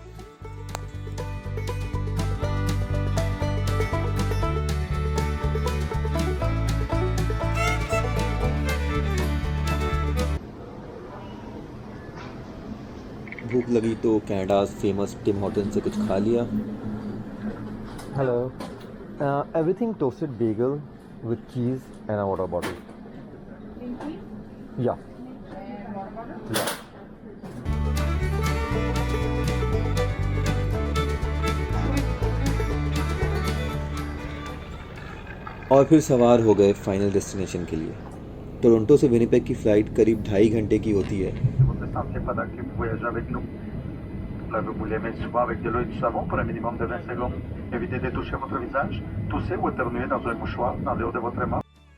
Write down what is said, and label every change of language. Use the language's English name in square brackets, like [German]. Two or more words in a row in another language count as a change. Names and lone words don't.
[Hindi] भूख लगी तो कनाडा फेमस टिम हॉर्टन से कुछ खा लिया। [English] Hello. Everything toasted bagel, with cheese and a water bottle. Yeah. Yeah. [Hindi] और फिर सवार हो गए [English] final destination [Hindi] के लिए। टोरंटो से विनिपेग की फ़्लाइट करीब 2.5 घंटे की होती है। [French] Lavez-vous les mains souvent avec de l'eau et du savon pour un minimum de 20 secondes. Évitez de toucher votre visage. Toussez ou éternuez dans un mouchoir en dehors de votre main.